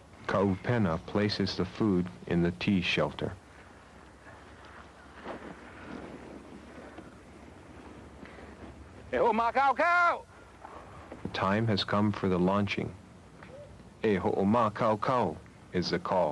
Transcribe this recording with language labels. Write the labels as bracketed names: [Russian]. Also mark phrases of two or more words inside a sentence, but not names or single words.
[English] Ka'upena places the food in the tea shelter. The time has come for the launching. [Hawaiian] E ho'oma kau kau is the call.